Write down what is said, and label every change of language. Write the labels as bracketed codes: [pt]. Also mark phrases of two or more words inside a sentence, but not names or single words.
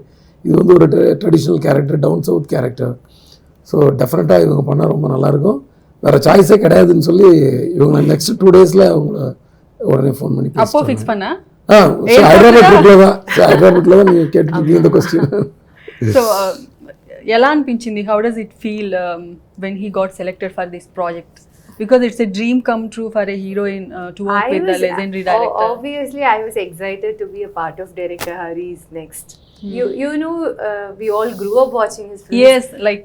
[ta] இது வந்து ஒரு [en] traditional character, down south character. [ta] ஸோ டெஃபினட்டாக இவங்க பண்ணால் ரொம்ப நல்லாயிருக்கும், வேறு சாய்ஸே கிடையாதுன்னு சொல்லி இவங்க [en] next 2 days [ta] ல அவங்கள உடனே ஃபோன் பண்ணி அப்போ ஃபிக்ஸ் பண்ணா? హైదరాబాద్లో நீங்கள் கேட்டுருக்கீங்க இந்த கொஸ்டின். [te] సో ఎలా అనిపించింది? [en] How does it feel when he got selected for this project? Because it's a dream come true for a heroine to work with the legendary director. Obviously, I was excited to be a part of director Hari's next. You know, we all grew up watching his films. Yes, like